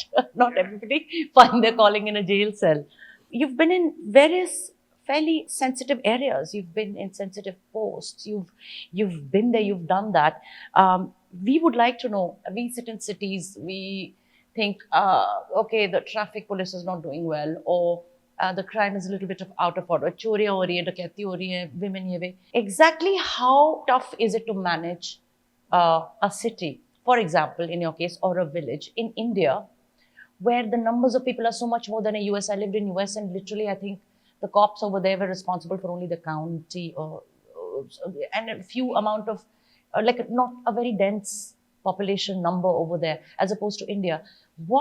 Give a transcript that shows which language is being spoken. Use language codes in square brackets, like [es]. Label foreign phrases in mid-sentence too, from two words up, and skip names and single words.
[en] Not everybody find their calling in a jail cell. You've been in various fairly sensitive areas. You've been in sensitive posts. You've been there. You've done that. We would like to know. We sit in cities. We think, okay, the traffic police is not doing well, or the crime is a little bit out of order. [hi] चोरियाँ हो रही है, डकैती हो रही है, [en] women ye way. Exactly how tough is it to manage a city, for example, in your case, or a village in India, where the numbers of people are so much more than a US. I lived in US, and literally I think the cops over there were responsible for only the county and a few amount of, like not a very dense population number over there, as opposed to India.